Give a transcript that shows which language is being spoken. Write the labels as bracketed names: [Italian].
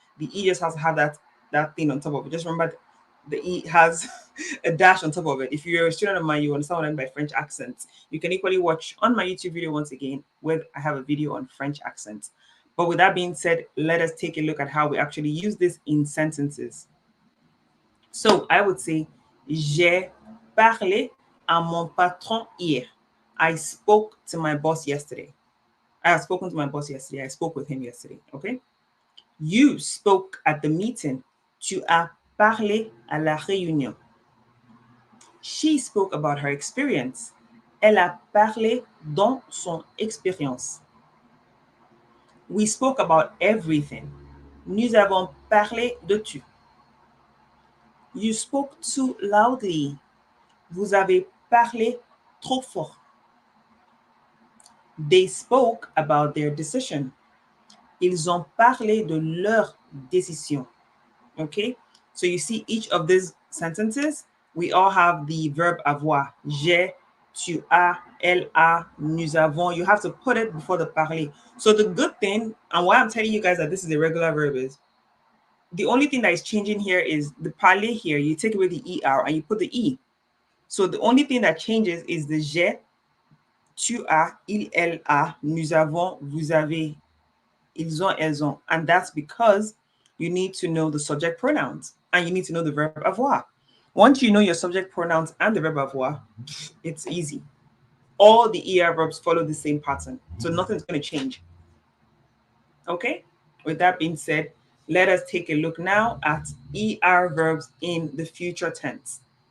[English] The E just has to have that thing on top of it. Just remember the E has a dash on top of it. If you're a student of mine, you understand what I mean by French accents. You can equally watch on my YouTube video once again, where I have a video on French accents. But with that being said, let us take a look at how we actually use this in sentences. So I would say, [French] j'ai parlé à mon patron hier. [English] I spoke to my boss yesterday. I have spoken to my boss yesterday. I spoke with him yesterday. Okay. You spoke at the meeting. [French] Tu as parlé à la réunion. [English] She spoke about her experience. [French] Elle a parlé dans son expérience. [English] We spoke about everything. [French] Nous avons parlé de tout. [English] You spoke too loudly. [French] Vous avez parlé trop fort. [English] They spoke about their decision. [French] Ils ont parlé de leur décision. [English] Okay? So you see each of these sentences, we all have the verb avoir. [French] J'ai, tu as, elle a, nous avons. [English] You have to put it before the parler. So the good thing, and why I'm telling you guys that this is a regular verb is, the only thing that is changing here is the parler here, you take away the ER and you put the E. So the only thing that changes is the j'ai, tu as, il, elle a, nous avons, vous avez, ils ont, elles ont. And that's because you need to know the subject pronouns and you need to know the verb avoir. Once you know your subject pronouns and the verb avoir, it's easy. All the ER verbs follow the same pattern. So nothing's going to change. Okay? With that being said, let us take a look now at ER verbs in the future tense.